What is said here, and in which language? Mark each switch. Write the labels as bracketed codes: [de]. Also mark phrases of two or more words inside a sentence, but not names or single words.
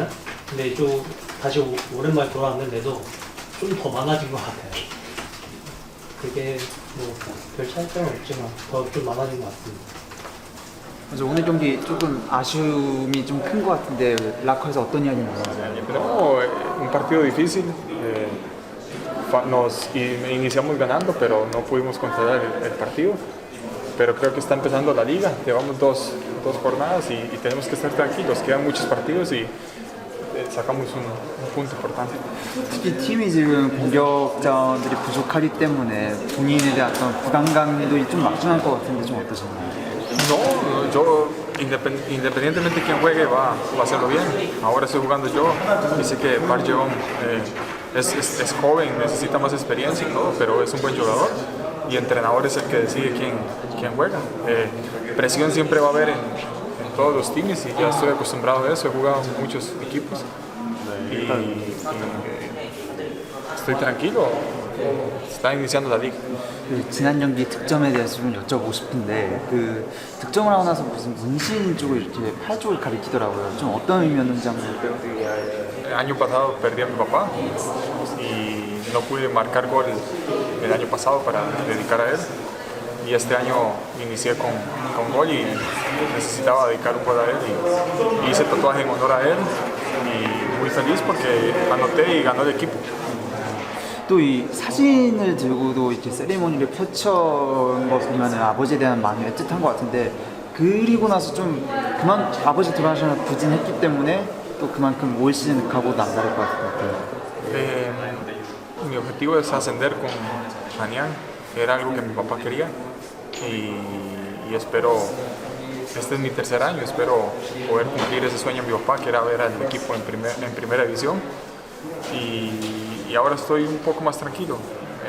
[ko] 근데 좀 다시 오랜만에 돌아왔는데도 좀 더 많아진 것 같아요. 그게 뭐 별 차이점은 없지만 더 좀 많아진 것 같습니다. 그래서 오늘 경기 조금 아쉬움이 좀 큰 것 같은데 락커에서 어떤 이야기 나왔어요? [es] Tenemos un partido difícil. Iniciamos ganando, pero no pudimos controlar el partido. Pero creo que está empezando la liga. Llevamos dos jornadas y tenemos que estar tranquilos. Quedan muchos partidos y sacamos un punto importante. [ko] 특히 팀이 지금 공격자들이 부족하기 때문에 본인에 대한 어떤 부담감도 좀 막중할 것 같은데 좀 어떠신가요? [es] No, yo independientemente de quién juegue va a hacerlo bien. Ahora estoy jugando yo y sé que Barjeon es joven, necesita más experiencia y todo, pero es un buen jugador y el entrenador es el que decide quién juega. Presión siempre va a haber en todos los teams y ya estoy acostumbrado a eso, he jugado en muchos equipos y estoy tranquilo. Está iniciando la liga. [ko] 지난 경기 득점에 대해서 좀 여쭤보고 싶은데 그 득점을 하고 나서 무슨 문신 쪽을 이렇게 팔 쪽을 가리키더라고요. 좀 어떤 의미였는지 한번. [es] El año pasado perdí a mi papá y no pude marcar gol el año pasado para dedicar a él. Y este año inicié con gol y necesitaba dedicar un gol a él y hice tatuaje en honor a él y muy feliz porque anoté y ganó el equipo. [ko] 또 이 사진을 들고도 이렇게 세리머니를 펼쳐온 거 보면 아버지에 대한 마음이 애틋한 것 같은데 그리고 나서 좀 아버지 돌아가셔서 부진했기 때문에 또 그만큼 올 시즌 각오도 남다를 것 같아요. [es] Mi objetivo es ascender con Anyang, era algo que mi papá quería y espero, este es mi tercer año, espero poder cumplir ese sueño de mi papá, que era ver al equipo en primera división y ahora estoy un poco más tranquilo.